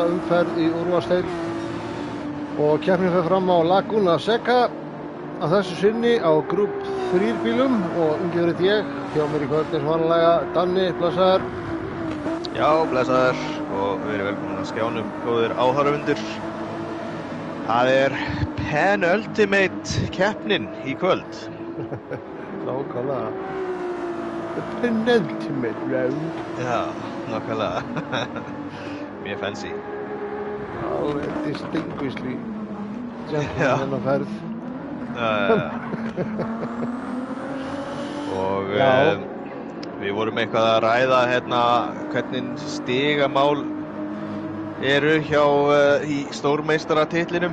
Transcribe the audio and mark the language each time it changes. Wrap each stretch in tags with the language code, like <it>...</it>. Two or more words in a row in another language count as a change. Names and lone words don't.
<is>umferð í úrvalsdeild og keppnin fer fram á Laguna Seca að þessu sinni á Group 3 bílum og umgjörið ég hjá mér í kvöld eins og vanlega Danni, blessaður. Já, blessaður og verið velkomin að skjánum, góðir áhorfendur. Það penultimate keppnin í kvöld. Nákvæmlega.</is> <en>The penultimate round.</en> <is>Já, nákvæmlega. Mjög fancy. Alveg</is> <en>distinguishedly gentleman</en> <is>á ferð. Og við vorum eitthvað að ræða hérna hvernig stigamál eru hjá í stórmeistaratitlinum.</is>